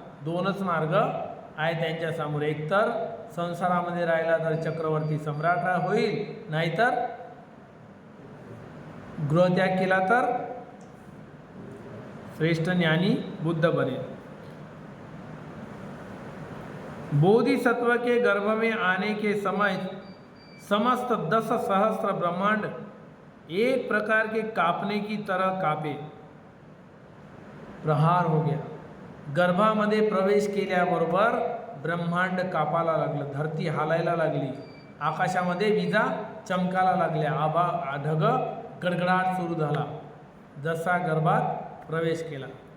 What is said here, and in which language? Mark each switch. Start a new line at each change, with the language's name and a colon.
Marathi: दोनच मार्ग आहे त्यांच्या समोर, एकतर संसारामध्ये राहिला तर चक्रवर्ती सम्राट होईल, नाहीतर गृहत्याग केला तर श्रेष्ठ ज्ञानी बुद्ध बनेल।
Hindi: बोधिसत्व के गर्भ में आने के समय समस्त 10 सहस्त्र ब्रह्मांड एक प्रकार के कापने की तरह कापे। प्रहार हो गया।
Marathi: गर्भामध्ये प्रवेश केल्याबरोबर ब्रह्मांड कापायला लागलं, धरती हालायला लागली, आकाशामध्ये विजा चमकायला लागल्या, ढग गडगडाट सुरू झाला जसा गर्भात प्रवेश केला।